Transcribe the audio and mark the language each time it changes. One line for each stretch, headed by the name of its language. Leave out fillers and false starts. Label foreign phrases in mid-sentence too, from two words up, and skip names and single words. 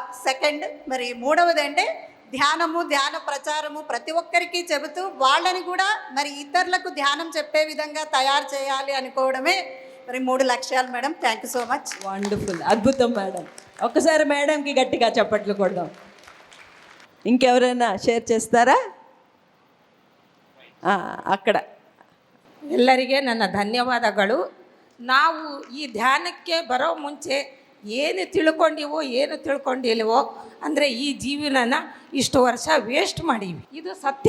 Telugu: మరి 3వది అంటే ధ్యానము, ధ్యాన ప్రచారము ప్రతి ఒక్కరికి చెబుతూ వాళ్ళని కూడా మరి ఇతరులకు ధ్యానం చెప్పే విధంగా తయారు చేయాలి అనుకోవడమే మరి 3 లక్ష్యాలు మేడం.
English: Thank you so much.
Telugu: వండర్ఫుల్, అద్భుతం మేడం. ఒక్కసారి మేడంకి గట్టిగా చప్పట్లు కొడదాం. ఇంకెవరైనా షేర్ చేస్తారా? ಅಕ್ಕಡ
Kannada: ಎಲ್ಲರಿಗೆ ನನ್ನ ಧನ್ಯವಾದಗಳು. ನಾವು ಈ ಧ್ಯಾನಕ್ಕೆ ಬರೋ ಮುಂಚೆ ಏನು ತಿಳ್ಕೊಂಡಿವೋ ಏನು ತಿಳ್ಕೊಂಡಿಲ್ವೋ ಅಂದರೆ ಈ ಜೀವನನ ಇಷ್ಟು ವರ್ಷ ವೇಸ್ಟ್ ಮಾಡೀವಿ, ಇದು ಸತ್ಯ.